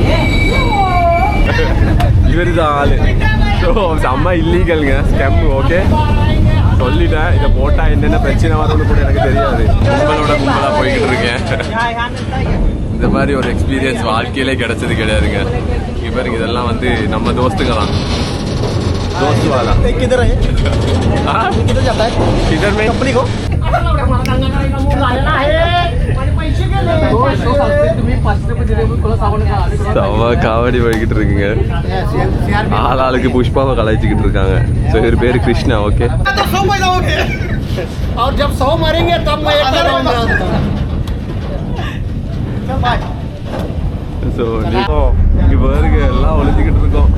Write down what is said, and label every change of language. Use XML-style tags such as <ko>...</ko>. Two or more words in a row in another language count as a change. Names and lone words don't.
<ta>இவர் தான் ஆளு. ஸோ செம்ம இல்லீகலுங்க ஸ்கெம். ஓகே, சொல்லிட்டேன். இதை போட்டால் என்னென்ன பிரச்சனை வரும்னு கூட எனக்கு தெரியாது. கும்பலாக போய்கிட்டு இருக்கேன். இந்த மாதிரி ஒரு எக்ஸ்பீரியன்ஸ் வாழ்க்கையிலே கிடைச்சது கிடையாதுங்க. இங்கே பாருங்க, இதெல்லாம் வந்து நம்ம தோஸ்துங்க தான்.</ta> <hi>दोस्त वाला किधर है? किधर जाता है? किधर में कंपनी को</hi> <ta>காவடி போய்கிட்டு இருக்குங்க. ஆளாளுக்கு புஷ்பாவை கலாய்ச்சிக்கிட்டு இருக்காங்க. ஸோ இவர் பேர் கிருஷ்ணா. ஓகே, ஸோ இங்கே பாருங்க எல்லாம் ஒழிஞ்சிக்கிட்டு இருக்கோம்.</ta>